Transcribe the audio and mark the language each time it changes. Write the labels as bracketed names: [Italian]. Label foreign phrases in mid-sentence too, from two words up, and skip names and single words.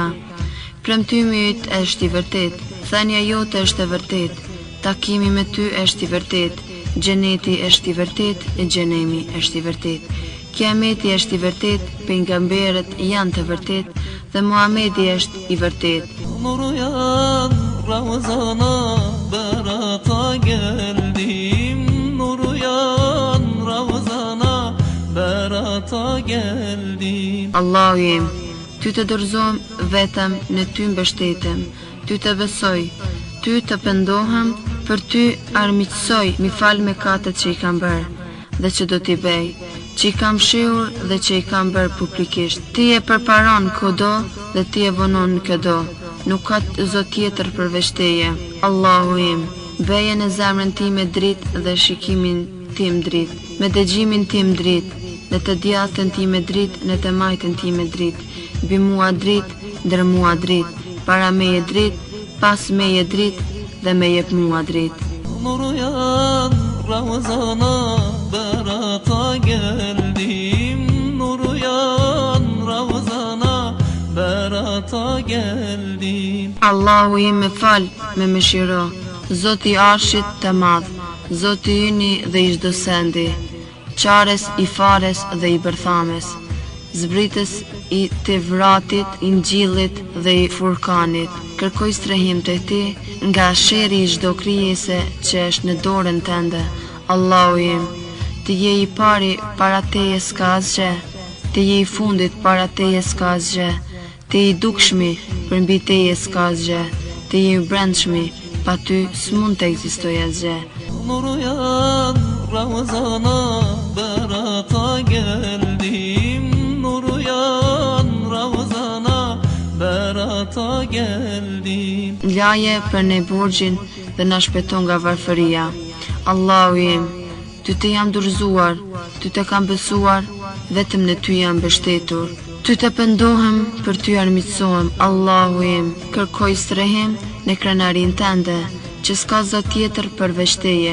[Albanian] Premtimi yt është i vërtet, thënia jote është e vërtet, takimi me ty është i vërtet, xheneti është i vërtet, e xhenemi është i vërtet. Kiameti është i vërtet, pejgamberët janë të vërtet dhe Muhamedi është i vërtet. [Turkish] Nuru janë Ramazana, berata geldim. Nuru janë Ramazana, berata geldim. [Albanian] Allahu im, ty të dorëzom vetëm në ty mbështetem, ty të besoj, ty të pendohem, për ty armiqësoj, mi fal mëkatet që i kam bërë dhe që do t'i bëj, që i kam shehur dhe që i kam bërë publikisht. Ti e përparon kudo dhe ti e vonon këdo, nuk ka zot tjetër përveç teje. Allahu im, beje në zemrën time dritë dhe shikimin tim dritë, me dëgjimin tim dritë, në të djathtën time dritë, në të majtën time dritë, bi mua dritë, ndër mua dritë, para meje dritë, pas meje dritë dhe me jep mua dritë. [Turkish] Nuru janë Ramazana, berata geldim. Nuru janë Ramazana, berata geldim. [Albanian] Allahu im me fal, me mëshiro, Zoti i Arshit të madh, Zoti yni dhe i çdo sendi, qares i fares dhe i bërthames, zbritës i Tevratit, Injillit dhe i Furkanit. Kërkoj strehim të ti nga sheri i çdo krijese që është në dorën tënde. Allahu im, ti je i pari para teje s'ka asgjë, ti je i fundit para teje s'ka asgjë, ti je i dukshmi për mbi teje s'ka asgjë, ti je i brendshmi, pa ty s'mund të ekzistojë asgjë. [Turkish] Nur uyan Ramazana berata geldim. Nur uyan Ramazana berata geldim. [Albanian] Laje për ne burgjin dhe na shpëton nga varfëria. Allahu im, ty të jam dorëzuar, ty të kam besuar, vetëm në ty jam mbështetur. Ty të pendohem, për ty armiqësohem. Allahu im, kërkoj strehim në krenarin tënde, që s'ka zot tjetër përveç teje.